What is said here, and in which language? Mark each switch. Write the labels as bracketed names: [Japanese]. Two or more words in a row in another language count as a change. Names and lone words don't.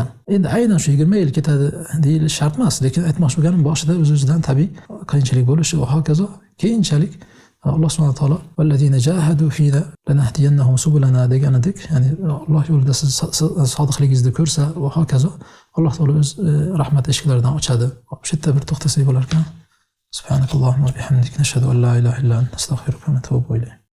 [Uzbek] Endi aynan shu 20 yil ketadi deyilish shart emas, lekin aytmoqchi bo'lganim boshida o'z-o'zidan tabiiy qiyinchilik bo'lishi va hokazo. Keyinchalik Alloh [Arabic] سبحانه وتعالى والذين جاهدوا فينا لنهدينهم سبلنا [Uzbek] deganidek, ya'ni Alloh yo'lida siz sodiqligingizni ko'rsa va hokazo, Alloh taolo o'z rahmat eshiklaridan ochadi. Shu yerda bir to'xtasak bo'lar ekan. [Arabic] سبحانك اللهم وبحمدك، نشهد أن لا إله إلا أنت، أستغفرك وأتوب إليك.